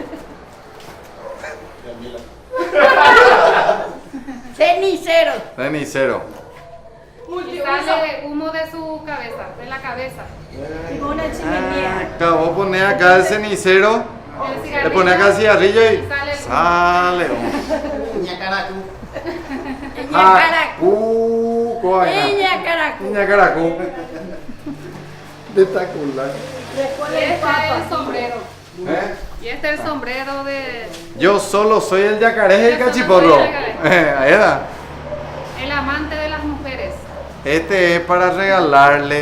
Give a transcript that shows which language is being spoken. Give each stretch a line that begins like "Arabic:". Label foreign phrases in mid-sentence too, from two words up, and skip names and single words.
Spanish: Cenicero. Cenicero. Y sale humo de su cabeza, de la cabeza. Una chimenea. Acabo de poner acá el cenicero. El Le cigarrillo, pone acá el cigarrillo y sale el humo. sale. Ñacaracú. Ñacaracú. caracuco, Niña Caracú. Niña Caracú. Espectacular. Y este es el sombrero. ¿Eh? Y este es el sombrero de... Yo solo soy el yacaré y el Yo solo cachiporro. soy el yacaré. Ahí está. El amante de las mujeres. Este es para regalarle